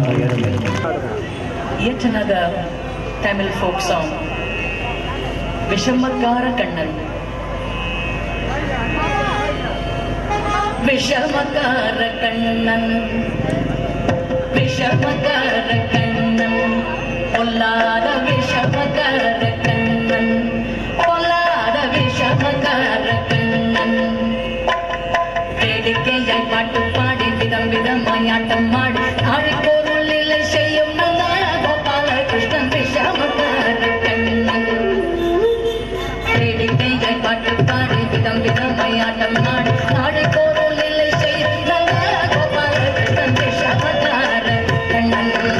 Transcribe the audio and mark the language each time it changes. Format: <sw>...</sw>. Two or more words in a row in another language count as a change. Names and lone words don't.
<en>Yet another Tamil folk song, Vishamakara Kannan.</en> <ta>விஷமக்கார கண்ணன், விஷமக்கார கண்ணன், பொல்லாத விஷமக்கார கண்ணன், பொல்லாத விஷமக்கார கண்ணன். வேடிக்கையாய் பாட்டு பாடி விதம் விதமாயாட்டம் ஆடி ஆடிப்போருளில் செய்யும் நல்ல கோபால கிருஷ்ணன் விஷமக்கார கண்ணன். வேடிக்கையாய் பாட்டு பாடி விதம் விதமாயாட்டம் ஆடி ஆடிப்போருளில் செய்யும் நல்ல கோபால கிருஷ்ணன் விஷமக்கார கண்ணன்.</ta>